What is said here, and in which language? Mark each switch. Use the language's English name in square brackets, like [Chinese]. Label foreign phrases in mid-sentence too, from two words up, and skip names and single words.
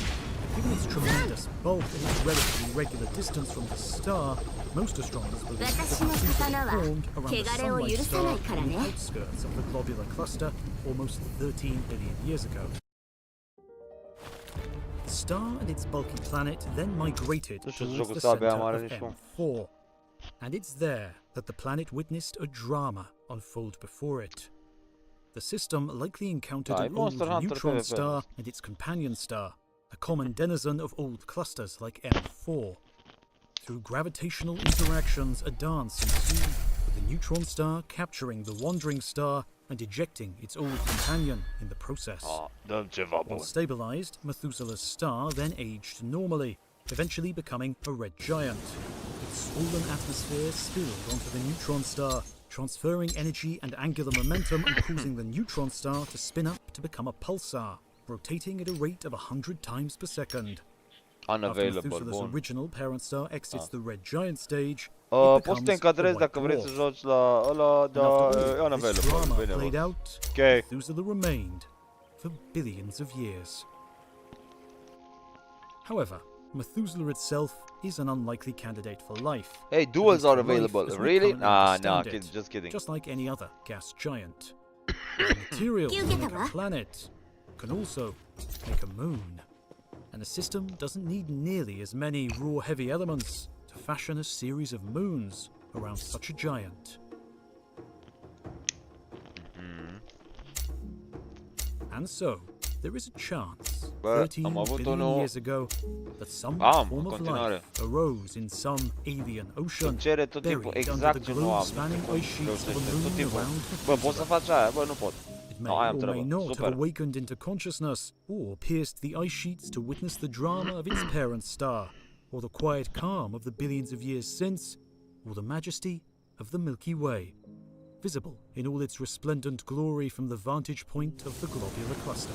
[English] Given its tremendous bulk and its relatively regular distance from the star, most astronomers believe that Methuselah formed around the Sunlight Star on the outskirts of the globular cluster almost 13 billion years ago. The star and its bulky planet then migrated [Romanian] Nu știu [English] towards [Romanian] jocul [English] the [Romanian] ăsta abia [English] center [Romanian] am are [English] of [Romanian] nici cum. [English] M4. And it's there that the planet witnessed a drama unfold before it. The system likely encountered an old Monster Hunter neutron PvP. star and its companion star, a common denizen of old clusters like M4. Through gravitational interactions, a dance ensued, with the neutron star capturing the wandering star and ejecting its old companion in the process. [Romanian] Dăm ceva bun. [English] Once stabilized, Methuselah's star then aged normally, eventually becoming a red giant. Its swollen atmosphere spilled onto the neutron star, transferring energy and angular momentum and causing the neutron star to spin up to become a pulsar, rotating at a rate of 100 times per second. After Unavailable, Methuselah's [Romanian] bun. [English] original parent star exits the red giant stage, it [Romanian] Poți să [English] becomes [Romanian] te [English] a [Romanian] încadrezi [English] white [Romanian] dacă vrei [English] dwarf. [Romanian] să joci la ăla, [English] And [Romanian] dar [English] after [Romanian] e [English] all, this unavailable. drama [Romanian] Bine, [English] played [Romanian] bă. [English] out, [Romanian] Ok. [English] Methuselah remained for billions of years. However, Methuselah itself is an unlikely candidate for life. Hey, At duels least are for life available. as we Really? currently Nah, understand nah, it, just kidding. just like any other gas giant. The material to make a planet can also make a moon. And a system doesn't need nearly as many raw heavy elements to fashion a series of moons around such a giant. And so, there is a chance, [Romanian] Bă, [English] 13 [Romanian] am avut [English] billion [Romanian] unul... [English] years ago, that some [Romanian] Am, [English] form [Romanian] în [English] of [Romanian] continuare. [English] life arose in some alien ocean, [Romanian] Îmi cere tot timpul [English] buried [Romanian] exact [English] under [Romanian] ce [English] the [Romanian] nu am. [English] globe-spanning ice sheets of [Romanian] Reușește, [English] a [Romanian] tot [English] moon [Romanian] timpul. [English] around [Romanian] Bă, poți să [English] Methuselah. [Romanian] faci aia? Bă, nu pot. [English] It may [Romanian] aia am [English] or may [Romanian] treabă. [English] not have [Romanian] Super. [English] awakened into consciousness, or pierced the ice sheets to witness the drama of its parent star, or the quiet calm of the billions of years since, or the majesty of the Milky Way, visible in all its resplendent glory from the vantage point of the globular cluster.